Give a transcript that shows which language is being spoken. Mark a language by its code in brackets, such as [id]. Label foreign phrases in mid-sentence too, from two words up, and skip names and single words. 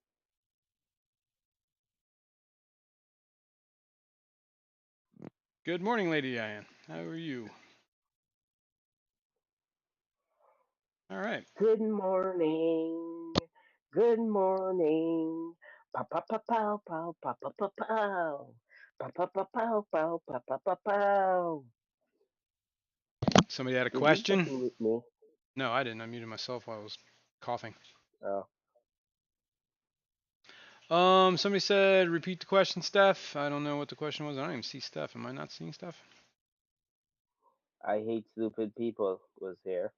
[en] Good morning, Lady Diane. How are you? All right. Good morning. Good morning. Pa pa pa pow pow pa pa pa pow. Pa pa pa pow pow pa pa pa pow. Somebody had a Did you just question? mute me? No, I didn't. I muted myself while I was coughing. Oh, Somebody said repeat the question, Steph. I don't know what the question was. I don't even see Steph. Am I not seeing Steph? I hate stupid people was here.